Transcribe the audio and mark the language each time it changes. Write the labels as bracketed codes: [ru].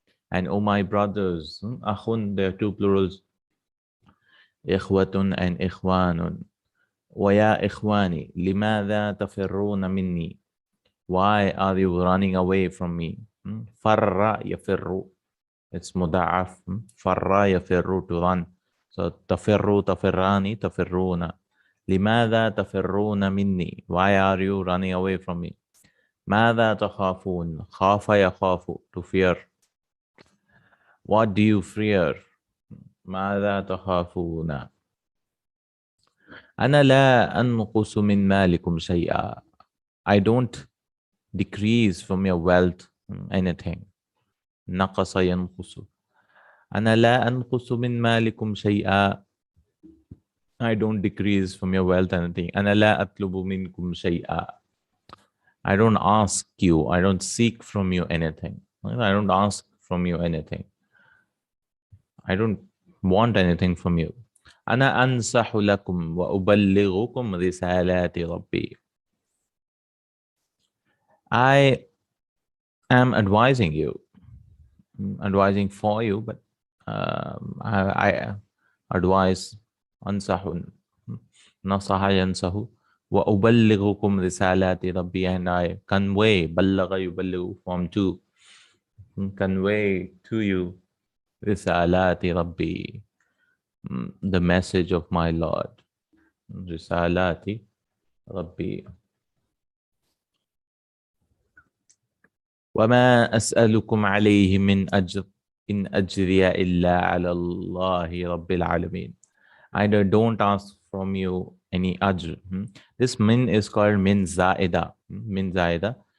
[en] And oh my brothers, akhun, there are two plurals, ikhwatun and ikhwanun. [ar] وَيَا إِخْوَانِي لِمَاذَا تَفِرُّونَ مِنِّي? [en] Why are you running away from me? [ar] فَرَّ يَفِرُّ. [en] It's [ar] مضاعف. فَرَّ يَفِرُّ, [en] to run. So [ar] تَفِرُّ, تَفِرَّانِ, تَفِرُّونَ. لِمَاذَا تَفِرُّونَ مِنِّي? [en] Why are you running away from me? [ar] ماذا تخافون? خاف يخاف, [en] to fear. What do you fear? [ar] ماذا تخافون? أنا لا أنقص من مالكم شيئا. [en] I don't decrease from your wealth anything. [ar] نقص ينقص. أنا لا أنقص من مالكم شيئا. [en] I don't decrease from your wealth anything. [ar] أنا لا أطلب منكم شيئا. [en] I don't ask you, I don't seek from you anything. I don't ask from you anything. I don't want anything from you. [ar] أنا أنصح لكم وأبلغكم رسالات ربي. [en] I am advising you, advising for you, but I advise [ar] أنصح نصح ينصح وأبلغكم رسالات ربي, [en] and I convey, [ar] بلغ يبلغ, [en] from to, convey to you [ar] رسالات ربي, [en] the message of my Lord. [ar] رسالات ربي. وما أسألكم عليه من أجر إن أجري إلا على الله رب العالمين. [en] I don't ask from you any ajr. This min is called min zaida. Min zaida.